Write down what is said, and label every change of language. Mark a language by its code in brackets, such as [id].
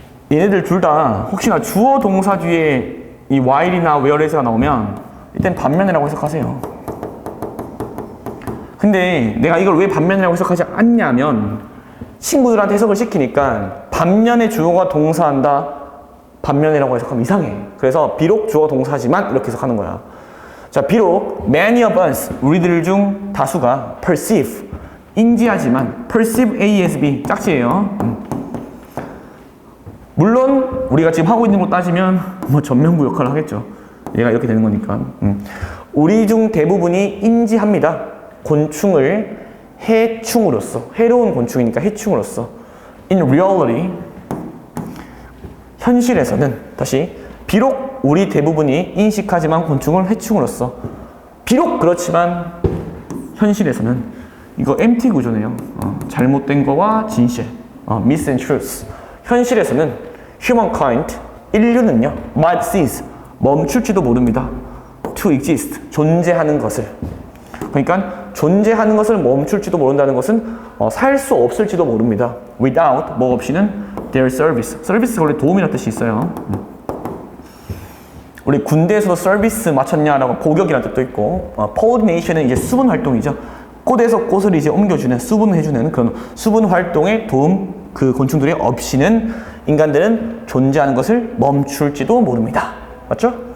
[ko] 얘네들 둘 다 혹시나 주어 동사 뒤에 이 while이나 whereas가 나오면 일단 반면이라고 해석하세요. 근데 내가 이걸 왜 반면이라고 해석하지 않냐면 친구들한테 해석을 시키니까 반면에 주어가 동사한다 반면이라고 해석하면 이상해. 그래서 비록 주어 동사지만 이렇게 해석하는 거야. 자, 비록 [en] many of us, [ko] 우리들 중 다수가 perceive, 인지하지만 perceive A as B, 짝지예요. 물론 우리가 지금 하고 있는 거 따지면 뭐 전면구 역할을 하겠죠. 얘가 이렇게 되는 거니까. 우리 중 대부분이 인지합니다. 곤충을 해충으로서, 해로운 곤충이니까 해충으로서. In reality, 현실에서는, 다시, 비록 우리 대부분이 인식하지만 곤충을 해충으로서. 비록 그렇지만 현실에서는, 이거 empty 구조네요. 잘못된 거와 진실, [en] myth and truth. [ko] 현실에서는 humankind, 인류는요, [en] might cease, [ko] 멈출지도 모릅니다. [en] to exist, [ko] 존재하는 것을. 그러니까 존재하는 것을 멈출지도 모른다는 것은 살 수 없을지도 모릅니다. [en] without, [ko] 뭐 없이는 [en] their service. [ko] 서비스가 원래 도움이라는 뜻이 있어요. 우리 군대에서도 서비스 마쳤냐라고 고격이라는 뜻도 있고, coordination은 이제 수분 활동이죠. 꽃에서 꽃을 이제 옮겨주는, 수분해주는 그런 수분 활동에 도움, 그 곤충들이 없이는 인간들은 존재하는 것을 멈출지도 모릅니다. 맞죠?